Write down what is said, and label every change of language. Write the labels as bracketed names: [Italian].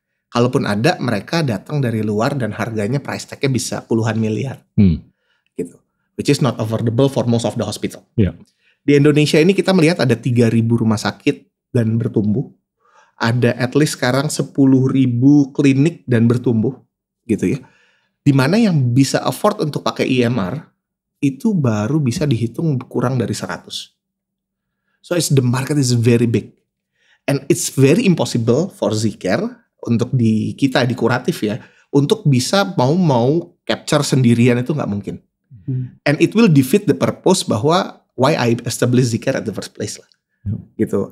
[Indonesian] Kalaupun ada, mereka datang dari luar dan harganya price tag-nya bisa puluhan miliar. Gitu. [English] Which is not affordable for most of the hospital. Yeah. [Indonesian] Di Indonesia ini kita melihat ada 3.000 rumah sakit dan bertumbuh. Ada at least sekarang 10.000 klinik dan bertumbuh. Gitu ya. Dimana yang bisa afford untuk pakai EMR, itu baru bisa dihitung kurang dari 100. [English] So the market is very big. And it's very impossible for Zcare [Indonesian] untuk kita di kuratif ya, untuk bisa mau capture sendirian itu nggak mungkin. [English] And it will defeat the purpose bahwa why I established Zcare at the first place lah. Gitu.